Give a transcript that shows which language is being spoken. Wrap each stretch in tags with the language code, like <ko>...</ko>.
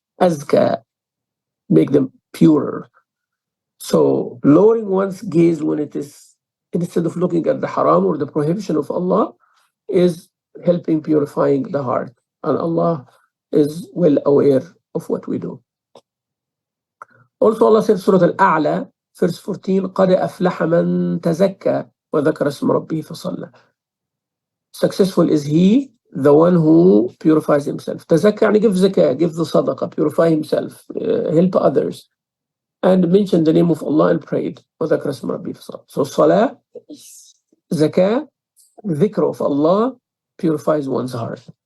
<en>Azka, make them purer. So lowering one's gaze when it is, instead of looking at the haram or the prohibition of Allah, is helping purifying the heart. And Allah is well aware of what we do. Also Allah said, Surah Al-A'la, verse 14,</en> <ar>قَدْ أَفْلَحَ مَنْ تَزَكَّى وَذَكَرَ اسْمَ رَبِّهِ فَصَلَّى.</ar> <en>Successful is he, the one who purifies himself. Tazakka, and give zakah, give the sadaqah, purify himself, help others, and mention the name of Allah and prayed.</en> <ar>وَذَكَرَ اسْمَ رَبِّهِ فَصَلَّى.</ar> <en>So salah, zakah, dhikr of Allah purifies one's heart.</en>